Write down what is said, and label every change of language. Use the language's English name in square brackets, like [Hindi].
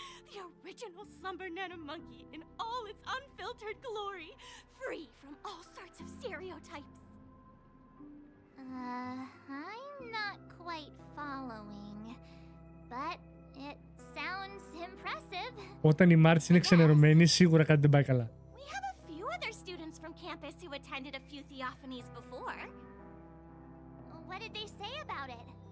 [English] The original Slumber Nana monkey in all its unfiltered glory, free from all sorts of stereotypes. I'm not quite following, but it sounds impressive. [Greek] Όταν η Μάρτς είναι ξενερωμένη, σίγουρα κάτι δεν πάει καλά. [English] We have a few other students from campus who attended a few theophanies before. What did they say about it?